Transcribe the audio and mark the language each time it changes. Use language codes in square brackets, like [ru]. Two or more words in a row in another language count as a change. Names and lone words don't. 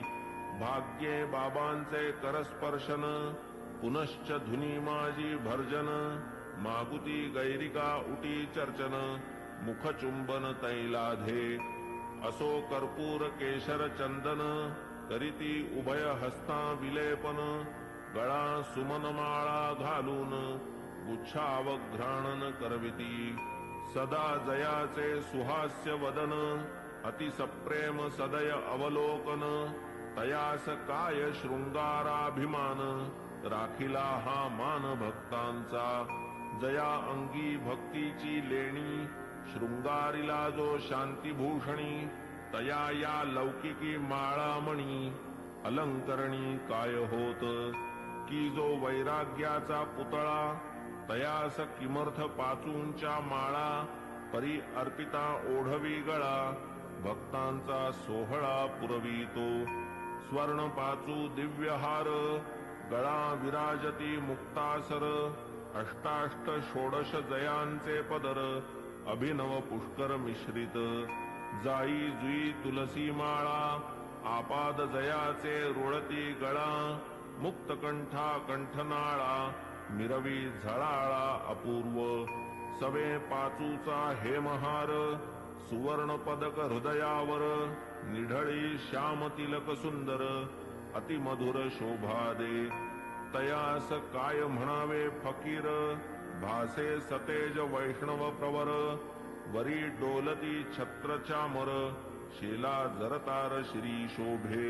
[mr] भाग्ये बाबांचे करस्पर्शन, पुनश्च धुनी माझी भर्जन, मागुती गैरिका उटी चर्चन, मुखचुंबन तैलाधे. असो कर्पूर केशर चंदन, करीती उभय हस्ता विलेपन, गळा सुमनमाळा घालून, गुच्छावघ्राणन करविती. सदा जयाचे सुहास्य वदन, अतिसप्रेम सदय अवलोकन, तयास काय शृंगाराभिमान, राखिला हा मान भक्तांचा. जया अंगी भक्तीची लेणी, शृंगारिला जो शांतिभूषणी, तया या लौकिकी माळामणी, अलंकरणी काय होत. की जो वैराग्याचा पुतळा, तयास किमर्थ पाचूंच्या माळा, परी अर्पिता ओढवी गळा, भक्तांचा सोहळा पुरवितो. स्वर्ण पाचू दिव्यहार, गळा विराजती मुक्तासर, अष्टाष्ट षोडश जयांचे पदर, अभिनव पुष्कर मिश्रित. जाई जुई तुलसी माळा, आपाद जयाचे रुळती गळा, मुक्तकंठा कंठनाळा, मिरवी झळाळा अपूर्व. सवे पाचूचा हेमहार, सुवर्ण पदक हृदयावर, निढळी श्याम तिलक सुंदर, अतिमधुर शोभा दे. तयास काय म्हणावे फकीर, भासे सतेज वैष्णव प्रवर, वरी डोलती छत्र चामर, शेला जरतार श्री शोभे.